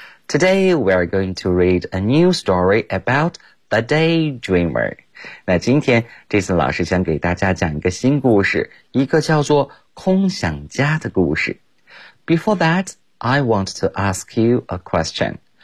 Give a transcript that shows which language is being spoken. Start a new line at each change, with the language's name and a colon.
English: Today we are going to read a new story about the daydreamer.
Chinese: 那今天 Jason 老师想给大家讲一个新故事，一个叫做空想家的故事。
English: Before that, I want to ask you a question.